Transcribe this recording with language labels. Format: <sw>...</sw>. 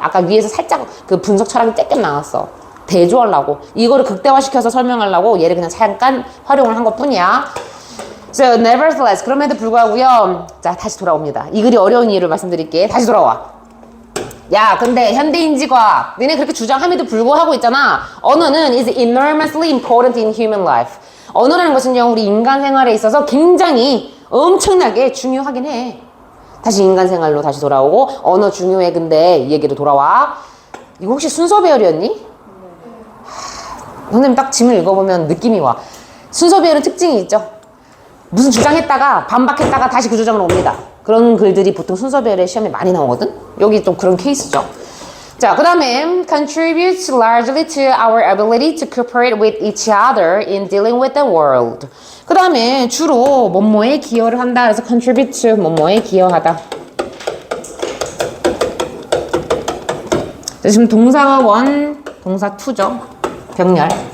<ko>아까 위에서 살짝 그 분석 철학이 쬐끔 나왔어. 대조하려고, 이거를 극대화시켜서 설명하려고 얘를 그냥 잠깐 활용을 한 것 뿐이야.</ko> <en>So nevertheless,</en> <ko>그럼에도 불구하고요. 자, 다시 돌아옵니다. 이 글이 어려운 이유를 말씀드릴게. 다시 돌아와. 야, 근데 현대인지과 너네 그렇게 주장함에도 불구하고 있잖아. 언어는</ko> <en>is enormously important in human life.</en> <ko>언어라는 것은요, 우리 인간 생활에 있어서 굉장히 엄청나게 중요하긴 해. 다시 인간 생활로 다시 돌아오고, 언어 중요해. 근데 이 얘기로 돌아와. 이거 혹시 순서 배열이었니? 선생님 딱 짐을 읽어보면 느낌이 와. 순서 배열은 특징이 있죠. 무슨 주장했다가 반박했다가 다시 그 주장으로 옵니다. 그런 글들이 보통 순서 배열의 시험에 많이 나오거든. 여기 좀 그런 케이스죠. 자, 그 다음에</ko> <en>contributes largely to our ability to cooperate with each other in dealing with the world.</en> <ko>그 다음에 주로 뭐뭐에 기여를 한다. 그래서</ko> <en>contribute to</en> <ko>뭐뭐에 기여하다. 자, 지금 동사가 원, 동사 투죠. 병렬.</ko>